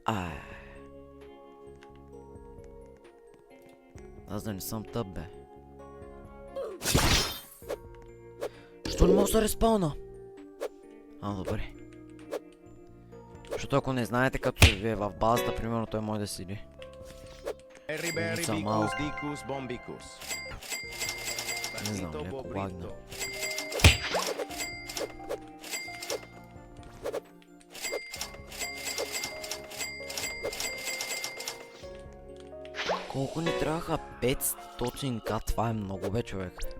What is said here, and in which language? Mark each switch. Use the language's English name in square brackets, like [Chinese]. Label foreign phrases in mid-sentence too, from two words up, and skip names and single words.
[Bulgarian] Аз да не съм тъп, бе. Що не мога да се респауна? Добре. Защото ако не знаете, като ви е в базата, примерно той може да седи. Berry berry Sa bicus malco. dicus bombicus. Не знам, Partito леко bobrito. лагна. Колко ни трябваха? 500к, това е много, бе, човек.